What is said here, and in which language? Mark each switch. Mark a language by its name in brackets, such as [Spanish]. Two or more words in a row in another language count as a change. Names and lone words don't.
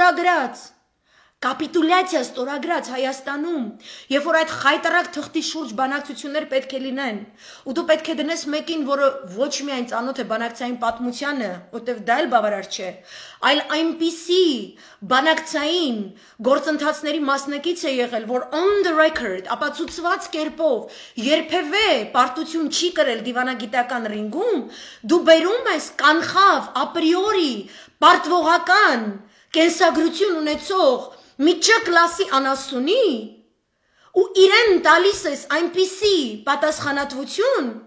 [Armenian] ստորագրած Հայաստանում, երբ որ այդ խայտարակ թղթի շուրջ բանակցություններ պետք է լինեն, ու դու պետք է դնես մեկին, որը ոչ միայն ծանոթ է բանակցային պատմությանը, որտեվ դա էլ բավարար չէ, այլ այնպիսի բանակցային գործընթացների մասնակից է եղել, որ [English] on the record, [Armenian] ապացուցված կերպով երբևէ պարտություն չի կրել դիվանագիտական ռինգում, դու բերում ես կանխավ, ապրիորի, պարտվողական, կենսագրություն ունեցող մի Չ կլասի անասունի ու իրեն տալիս ես այնպիսի պատասխանատվություն,